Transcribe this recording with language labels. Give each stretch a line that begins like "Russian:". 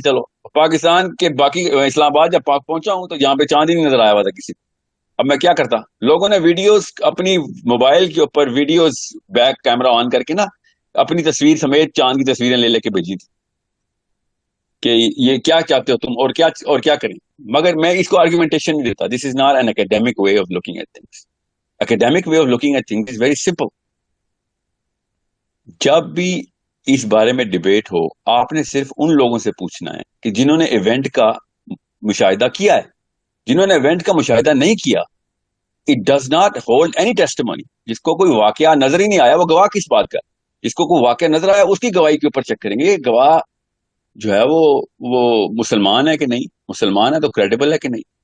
Urdu: چلو پاکستان کے باقی اسلام آباد جب پہنچا ہوں تو یہاں پہ چاند ہی نہیں نظر آیا ہوا تھا کسی کو. اب میں کیا کرتا, لوگوں نے ویڈیوز اپنی موبائل کے اوپر ویڈیوز بیک کیمرہ آن کر کے نا اپنی تصویر سمیت چاند کی تصویریں لے کے بھیجی تھی کہ یہ کیا چاہتے ہو تم اور کیا کریں. مگر میں اس کو آرگومنٹیشن نہیں دیتا.
English: This is not an academic way of looking at things. Academic way of looking at things is very simple.
Urdu: جب بھی اس بارے میں ڈبیٹ ہو آپ نے صرف ان لوگوں سے پوچھنا ہے کہ جنہوں نے ایونٹ کا مشاہدہ کیا ہے. جنہوں نے ایونٹ کا مشاہدہ نہیں کیا,
English: It does not hold any testimony.
Urdu: جس کو کوئی واقعہ نظر ہی نہیں آیا وہ گواہ کس بات کا؟ جس کو کوئی واقعہ نظر آیا اس کی گواہی کے اوپر چیک کریں گے گواہ جو ہے وہ مسلمان ہے کہ نہیں, مسلمان ہے تو کریڈیبل ہے کہ نہیں.